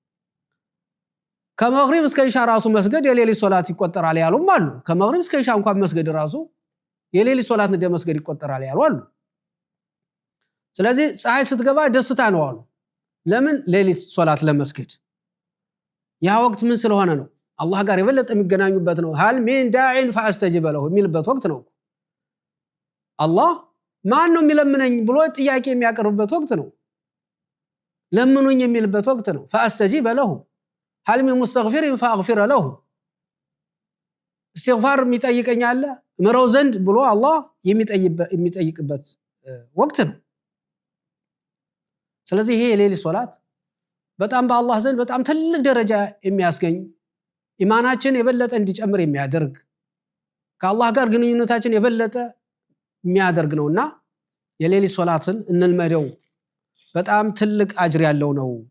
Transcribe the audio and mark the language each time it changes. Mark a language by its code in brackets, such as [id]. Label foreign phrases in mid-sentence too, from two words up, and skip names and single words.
[am] ከመግሪብ እስከ ኢሻ ራሱ መስገድ የሌሊት ሶላት ይቆጠራል ያሉም አሉ ከመግሪብ እስከ ኢሻ እንኳን መስገድ ራሱ የሌሊት ሶላት እንደ መስገድ ይቆጠራል ያሉ አሉ ስለዚህ ፀሐይ ስትገባ ደስታ ነው አሉ ለምን ሌሊት ሶላት ለመስገድ ያ ወቅት ምን ስለሆነ ነው አላህ ጋር የበለጠ የሚገናኙበት ነው [ar] هل من داع فاستجب له [am] የሚልበት ወቅት ነው አላህ ማን ነው የሚለምነኝ ብሎ ጥያቄ የሚያቀርብበት ወቅት ነው ለምኑኝ የሚልበት ወቅት ነው [ar] فاستجب له هل من مستغفر فاغفر له [am] استغفار የሚጠይቀኛል ምረው ዘንድ ብሎ አላህ የሚጠይቅበት ወቅት ነው ስለዚህ ይሄ የሌሊት ሶላት በጣም በአላህ ዘንድ በጣም ትልቅ ደረጃ የሚያስገኝ ኢማናችን የበለጠ እንዲጨምር የሚያደርግ ከአላህ ጋር ግንኙነታችን የበለጠ የሚያደርግ ነውና የሌሊት ሶላትን እንልመደው በጣም ትልቅ አጅር ያለው ነው